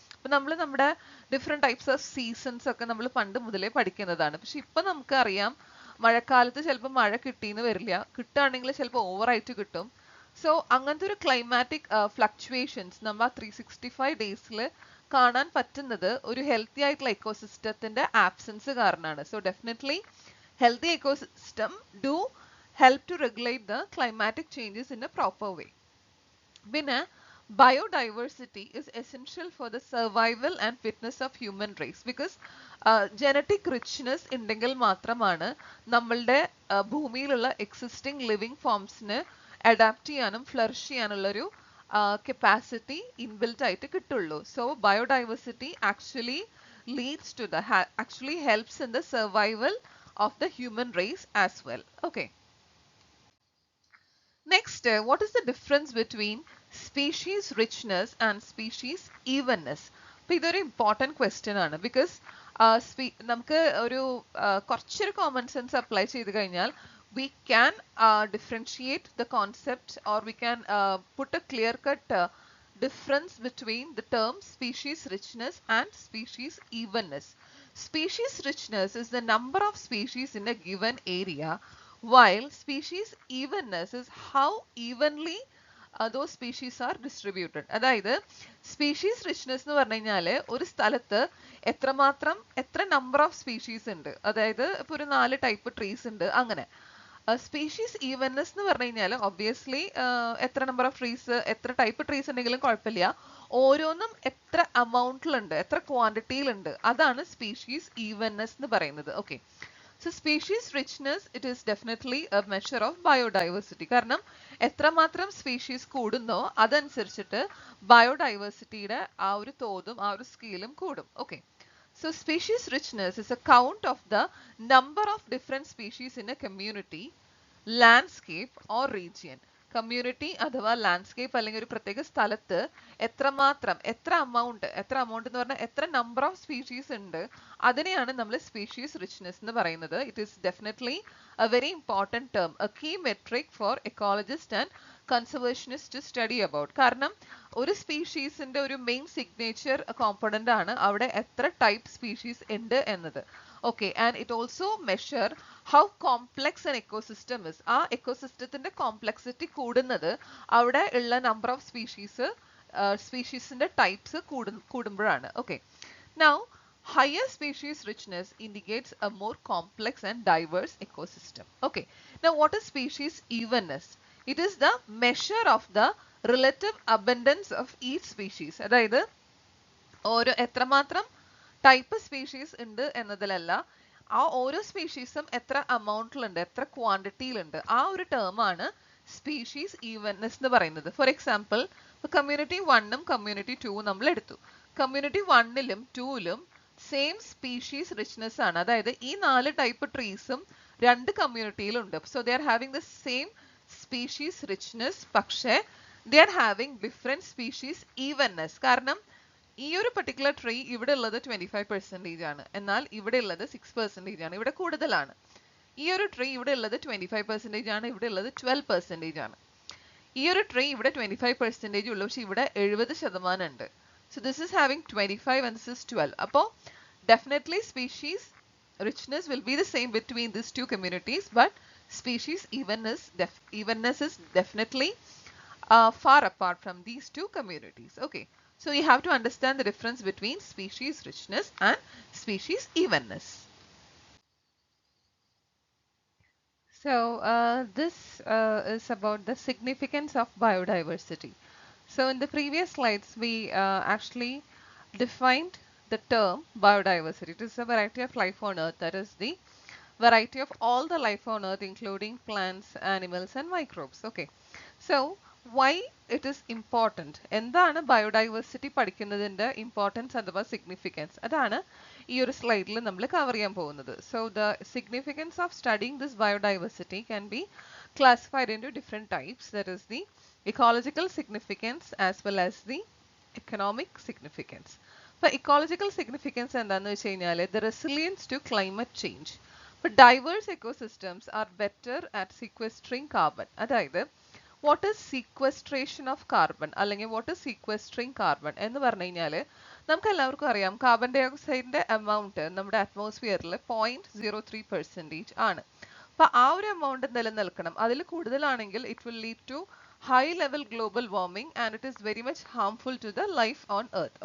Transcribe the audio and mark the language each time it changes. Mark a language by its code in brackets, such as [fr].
[ml] അപ്പൊ നമ്മൾ നമ്മുടെ [en] different types of seasons [ml] ഒക്കെ നമ്മൾ പണ്ട് മുതലേ പഠിക്കുന്നതാണ്. പക്ഷെ ഇപ്പൊ നമുക്കറിയാം മഴക്കാലത്ത് ചിലപ്പോൾ മഴ കിട്ടിയെന്ന് വരില്ല, കിട്ടുകയാണെങ്കിൽ ചിലപ്പോൾ ഓവറായിട്ട് കിട്ടും. സോ അങ്ങനത്തെ ഒരു [en] climatic fluctuations [ml] നമ്മൾ ആ 365 ഡേയ്സിൽ കാണാൻ പറ്റുന്നത് ഒരു ഹെൽത്തി ആയിട്ടുള്ള എക്കോസിസ്റ്റത്തിന്റെ ആബ്സെൻസ് കാരണമാണ്. [en] So definitely healthy ecosystem do help to regulate the climatic changes in a proper way. [ml] പിന്നെ [en] biodiversity is essential for the survival and fitness of human race because genetic richness [ml] ഉണ്ടെങ്കിൽ മാത്രമാണ് നമ്മളുടെ ഭൂമിയിലുള്ള existing living ഫോംസിന് adapt ചെയ്യാനും flourish ചെയ്യാനുള്ളൊരു capacity inbuilt ആയിട്ട് കിട്ടുള്ളൂ. [en] So biodiversity actually leads to the actually helps in the survival of the human race as well. Okay. Next, what is the difference between species richness and species evenness? [ml] അപ്പോൾ ഇതൊരു important question ആണ്. Because നമുക്ക് ഒരു കുറച്ചൊരു common sense apply ചെയ്ത് കഴിഞ്ഞാൽ [en] we can differentiate the concept or we can put a clear cut difference between the terms species richness and species evenness. Species richness is the number of species in a given area, while species evenness is how evenly those species are distributed. [ml] അതായത് species richness എന്ന് പറഞ്ഞു കഴിഞ്ഞാൽ ഒരു സ്ഥലത്ത് എത്ര [en] number of species [ml] ഉണ്ട്, അതായത് ഇപ്പൊ ഒരു 4 ടൈപ്പ് ട്രീസ് ഉണ്ട് അങ്ങനെ. സ്പീഷീസ് ഈവൻനെസ് എന്ന് പറഞ്ഞു കഴിഞ്ഞാൽ ഒബ്വിയസ്ലി എത്ര [en] number of trees, [ml] എത്ര ടൈപ്പ് ട്രീസ് ഉണ്ടെങ്കിലും കുഴപ്പമില്ല, ഓരോന്നും എത്ര amountലുണ്ട്, എത്ര ക്വാണ്ടിറ്റിയിലുണ്ട്, അതാണ് സ്പീഷീസ് ഈവൻനെസ് എന്ന് പറയുന്നത്. [en] Okay, so species richness it is definitely a measure of biodiversity. [ml] കാരണം എത്രമാത്രം സ്പീഷീസ് കൂടുന്നോ അതനുസരിച്ചിട്ട് ബയോഡൈവേഴ്സിറ്റിയുടെ ആ ഒരു തോതും ആ ഒരു സ്കെയിലും കൂടും. Okay, [en] So species richness is a count of the number of different species in a community, landscape or region. [ml] Community അഥവാ landscape അല്ലെങ്കിൽ ഒരു പ്രത്യേക സ്ഥലത്ത് എത്രമാത്രം എത്ര amount എന്ന് പറഞ്ഞാൽ എത്ര [en] number of species [ml] ഉണ്ട് അതിനെയാണ് നമ്മൾ സ്പീഷീസ് റിച്ച്നെസ് എന്ന് പറയുന്നത്. [en] It is definitely a very important term, a key metric for ecologist and conservationist to study about. [ml] കാരണം ഒരു സ്പീഷീസിന്റെ ഒരു മെയിൻ സിഗ്നേച്ചർ കോമ്പണന്റ് ആണ് അവിടെ എത്ര ടൈപ്പ് സ്പീഷീസ് ഉണ്ട് എന്നത്. [en] Okay, and it also measure how complex an ecosystem is. [ml] ആ എക്കോസിസ്റ്റത്തിന്റെ complexity കൂടുന്നത് അവിടെ ഉള്ള നമ്പർ ഓഫ് സ്പീഷീസിന്റെ ടൈപ്സ് കൂടുമ്പോഴാണ്. [en] Okay, now higher species richness indicates a more complex and diverse ecosystem. Okay, now what is species evenness? It is the measure of the relative abundance of each species. [ml] അതായത് ഓരോ എത്രമാത്രം type species ഉണ്ട് എന്നതിലല്ല, ആ ഓരോ സ്പീഷീസും എത്ര അമൗണ്ടിലുണ്ട്, എത്ര ക്വാണ്ടിറ്റിയിലുണ്ട്, ആ ഒരു ടേം ആണ് സ്പീഷീസ് ഈവൻനെസ് എന്ന് പറയുന്നത്. ഫോർ എക്സാമ്പിൾ, കമ്മ്യൂണിറ്റി 1ഉം കമ്മ്യൂണിറ്റി 2ഉം നമ്മൾ എടുത്തു. കമ്മ്യൂണിറ്റി 1ലും 2ലും സെയിം സ്പീഷീസ് റിച്ച്നെസ് ആണ്. അതായത് ഈ 4 type ട്രീസും 2 കമ്മ്യൂണിറ്റിയിലുണ്ട്. [en] So they are having the same species richness, പക്ഷേ they are having different species evenness. [ml] കാരണം ഈ ഒരു പർട്ടിക്കുലർ ട്രീ ഇവിടെ ഉള്ളത് 25% ആണ്, എന്നാൽ ഇവിടെ ഉള്ളത് 6% ആണ്, ഇവിടെ കൂടുതലാണ്. ഈ ഒരു ട്രീ ഇവിടെ ഉള്ളത് 25% ആണ്, ഇവിടെ ഉള്ളത് 12% ആണ്. ഈ ഒരു ട്രീ ഇവിടെ 25% ഉള്ളൂ, പക്ഷെ ഇവിടെ 70% ഉണ്ട്. [en] So this is having 25 and this is 12. അപ്പോൾ definitely species richness will be the same between these two communities, but species evenness is definitely far apart from these two communities. Okay. So you have to understand the difference between species richness and species evenness. So this is about the significance of biodiversity. So in the previous slides, we actually defined the term biodiversity. It is a variety of life on earth. That is the variety of all the life on earth, including plants, animals and microbes. Okay. So why it is important? [ml] എന്താണ് biodiversity പഠിക്കുന്നതിന്റെ importance അഥവാ significance? അതാണ് ഈ ഒരു സ്ലൈഡിൽ നമ്മൾ cover ചെയ്യാൻ പോകുന്നത്. [en] So the significance of studying this biodiversity can be classified in two different types. That is the ecological significance as well as the economic significance. [ml] അപ്പൊ ഇക്കോളജിക്കൽ സിഗ്നിഫിക്കൻസ് എന്താണെന്ന് വെച്ച് കഴിഞ്ഞാൽ [en] The resilience to climate change. But diverse ecosystems are better at sequestering carbon. [ml] അതായത് [en] what is sequestration of carbon [ml] അല്ലെങ്കിൽ [en] what is sequestering carbon [ml] എന്ന് പറഞ്ഞു കഴിഞ്ഞാൽ നമുക്ക് എല്ലാവർക്കും അറിയാം കാർബൺ ഡൈ ഓക്സൈഡിന്റെ എമൗണ്ട് നമ്മുടെ അറ്റ്മോസ്ഫിയറിൽ 0.03% ആണ്. അപ്പൊ ആ ഒരു എമൗണ്ട് നിലനിൽക്കണം. അതിൽ കൂടുതലാണെങ്കിൽ [en] It will lead to high level global warming and it is very much harmful to the life on earth.